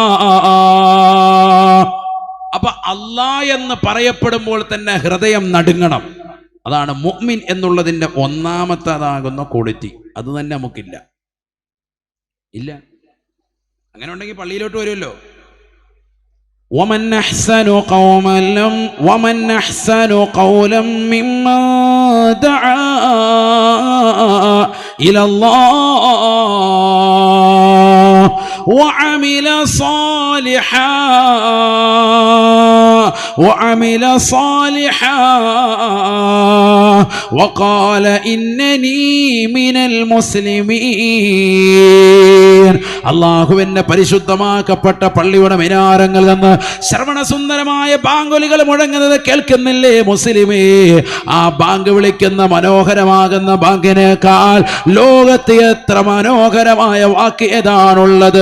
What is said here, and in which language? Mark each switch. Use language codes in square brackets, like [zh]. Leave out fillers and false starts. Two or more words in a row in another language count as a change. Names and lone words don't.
[ml] അപ്പൊ അല്ലാ എന്ന് പറയപ്പെടുമ്പോൾ തന്നെ ഹൃദയം നടുങ്ങണം. അതാണ് മുഅ്മിൻ എന്നുള്ളതിന്റെ ഒന്നാമത്തേതാകുന്ന ക്വാളിറ്റി. അത് തന്നെ നമുക്കില്ല. ഇല്ല. അങ്ങനെ ഉണ്ടെങ്കിൽ പള്ളിയിലോട്ട് വരുമല്ലോ. [ar] ومن أحسن قولا ممن دعا إلى الله وعمل صالحا وعمل صالحا وقال إنني من المسلمين. [ml] അള്ളാഹുവിന്റെ പരിശുദ്ധമാക്കപ്പെട്ട പള്ളിയുടെ മിനാരങ്ങളിൽ നിന്ന് ശ്രവണസുന്ദരമായ ബാങ്കുലികൾ മുഴങ്ങുന്നത് കേൾക്കുന്നില്ലേ മുസ്ലിമേ? ആ ബാങ്ക് വിളിക്കുന്ന മനോഹരമാകുന്ന ബാങ്കിനേക്കാൾ ലോകത്ത് എത്ര മനോഹരമായ വാക്ക് ഏതാണുള്ളത്?